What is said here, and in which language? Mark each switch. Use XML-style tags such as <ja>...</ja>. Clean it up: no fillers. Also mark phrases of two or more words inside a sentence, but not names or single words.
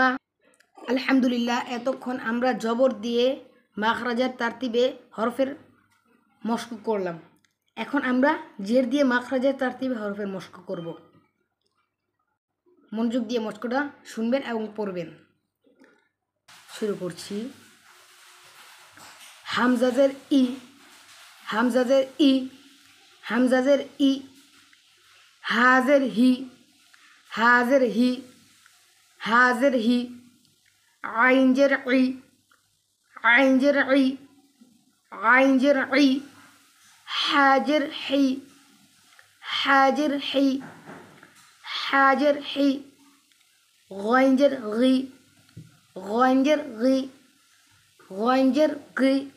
<bn>আলহামদুলিল্লাহ, এতক্ষণ আমরা জবর দিয়ে মাখরাজের তারতিবে হরফের মশক করলাম। এখন আমরা জের দিয়ে মাখরাজের তারতিবে হরফের মশক করব। মনোযোগ দিয়ে মশকটা শুনবেন এবং পড়বেন। শুরু করছি। হামজাজের ই, হামজাজের ই, হামজাজের ই, হাজের হি, হাজের হি, হাজের হি, আইনজের ই, আইনজের ই, আইনজের ই, হাজের হি, হাজের হি, হাজের হি, গইনজের গি, গইনজের গি, গইনজের গি,</bn>